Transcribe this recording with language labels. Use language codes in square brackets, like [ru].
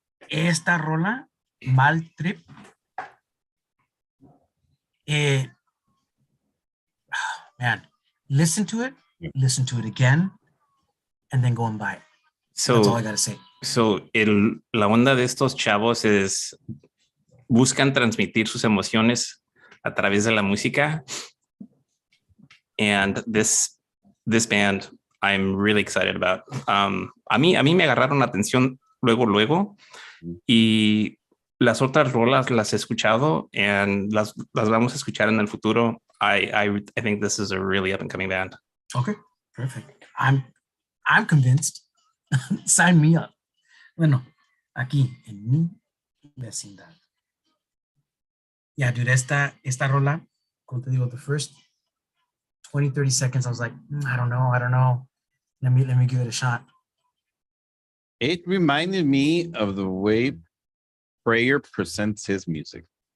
[es] Esta rola, [en] Mal Trip, man, listen to it again, and then go and buy it. That's all I gotta say. [es] La onda de estos chavos buscan transmitir sus emociones a través de la música. [en] And this band, I'm really excited about. [es] A mí me agarraron la atención luego, y las otras rolas las he escuchado and las vamos a escuchar en el futuro. [en] I think this is a really up and coming band. Okay, perfect. I'm convinced. Sign me up. [es] Bueno, aquí en mi vecindad. [en] Yeah, dude, [es] esta rola, como te digo, [en] the first 20, 30 seconds, I was like, I don't know. Let me give it a shot. It reminded me of the way Prayer presents his music.